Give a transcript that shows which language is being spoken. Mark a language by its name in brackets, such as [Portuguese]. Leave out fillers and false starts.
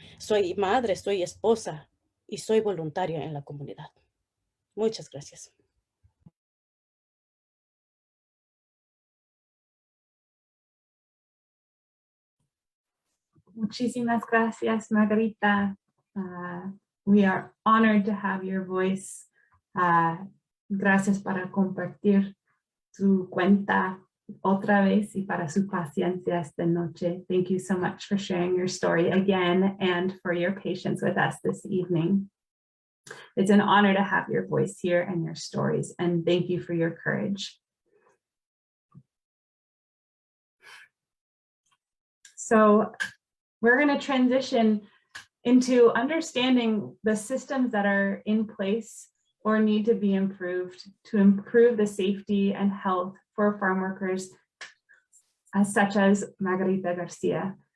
[Spanish] Soy madre, soy esposa y soy voluntaria en la comunidad. Muchas gracias. Muchísimas gracias, Margarita. [English] We are honored to have your voice. [Spanish] Gracias para compartir su cuenta otra vez y para su paciencia esta noche. [English] Thank you so much for sharing your story again and for your patience with us this evening. It's an honor to have your voice here and your stories, and thank you for your courage. So we're going to transition into understanding the systems that are in place or need to be improved to improve the safety and health for farm workers, such as Margarita Garcia.